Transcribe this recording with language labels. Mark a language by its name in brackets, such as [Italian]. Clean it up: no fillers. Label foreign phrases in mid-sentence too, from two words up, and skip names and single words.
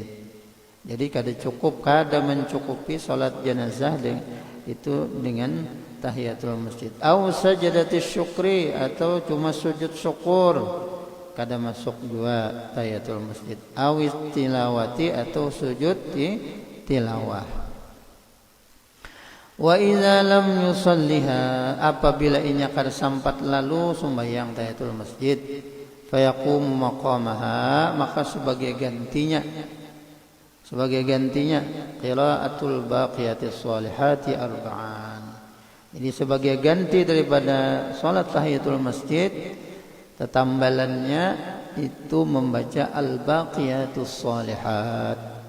[Banjar] Jadi kada mencukupi salat jenazah itu dengan tahiyatul masjid. [Arabic] Au sajadatis syukri, [Banjar] atau cuma sujud syukur, kada masuk juga tahiyatul masjid. [Arabic] Au tilawati, [Banjar] atau sujud tilawah. [Arabic] Wa idza lam yusalliha, [Banjar] apabila inya kada sampat lalu sembahyang tahiyatul masjid, [Arabic] fayaqumu maqamaha, [Banjar] maka sebagai gantinya [Arabic] qiraatul baqiyatis sholihati arba'an. [Banjar] Jadi sebagai ganti daripada salat tahiyatul masjid, tetambalannya itu membaca [Arabic] al-baqiyatus sholihat.